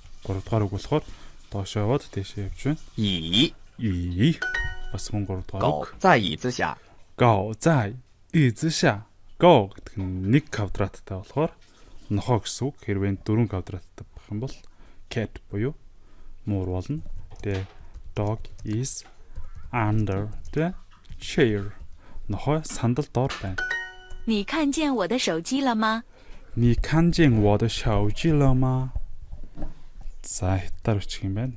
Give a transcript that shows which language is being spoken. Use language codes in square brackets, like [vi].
[mn] Гурав дахь үг болохоор доошоо яваад тийшээ явж байна. [zh] 椅 [mn] ий бас мөн гурав дахь [zh] 狗 [mn] үг. [zh] 在椅子下。 Go在椅子下. [mn] Go гэдэг нь нэг квадраттай болохоор нохоо гэсэн үг. Хэрвээ дөрвөн квадраттай байх юм бол cat буюу муур болно. [en] The dog is under the chair. [mn] Нохоо сандал доор байна. [zh] 你看见我的手机了吗？你看见我的手机了吗? [mn] За хятадаар үчих юм байна.